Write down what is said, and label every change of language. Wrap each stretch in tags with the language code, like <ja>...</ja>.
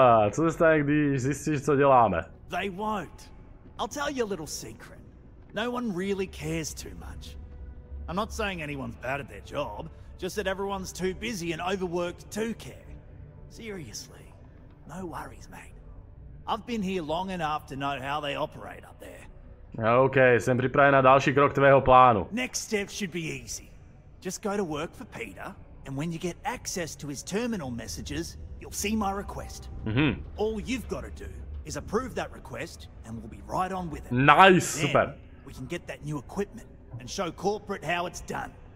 <cs>Co se stane, když zjistíš, co děláme?</cs> <en>They won't. I'll tell you a little secret. No one really cares too much. I'm not saying anyone's bad at their job, just that everyone's too busy and overworked to care. Seriously, no worries, mate. I've been here long enough to know how they operate up there.</en> <cs>OK, jsem připraven na další krok tvého plánu.</cs> <en>Next step should be easy. Just go to work for Peter, and when you get access to his terminal messages, you'll see my request. All you've got to do is approve that request, and we'll be right on with it. Nice, then, super. We can get that new equipment and show corporate how it's done.</en>